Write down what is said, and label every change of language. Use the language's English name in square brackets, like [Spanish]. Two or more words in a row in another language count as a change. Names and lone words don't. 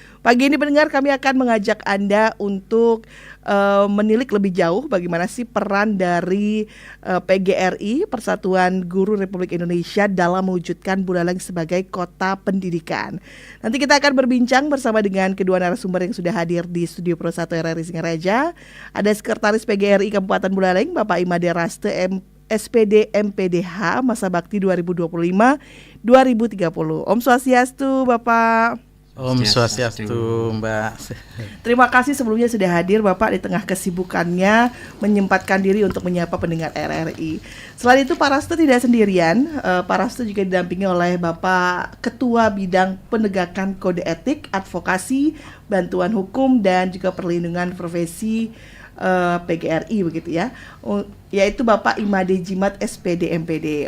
[Indonesian] Pagi ini pendengar, kami akan mengajak Anda untuk menilik lebih jauh bagaimana sih peran dari PGRI, Persatuan Guru Republik Indonesia, dalam mewujudkan Buleleng sebagai kota pendidikan. Nanti kita akan berbincang bersama dengan kedua narasumber yang sudah hadir di studio Pro 1 RRI Singaraja. Ada Sekretaris PGRI Kabupaten Buleleng, Bapak Imade Raste SPD MPDH masa bakti 2025-2030. [Balinese] Om Swastiastu, Bapak. Om Swastiastu, [Indonesian] Mbak. Terima kasih sebelumnya sudah hadir Bapak di tengah kesibukannya menyempatkan diri untuk menyapa pendengar RRI. Selain itu Pak Raste tidak sendirian, Pak Raste juga didampingi oleh Bapak Ketua Bidang Penegakan Kode Etik, Advokasi, Bantuan Hukum dan juga Perlindungan Profesi PGRI begitu ya, yaitu Bapak Imade Jimat SPD MPD.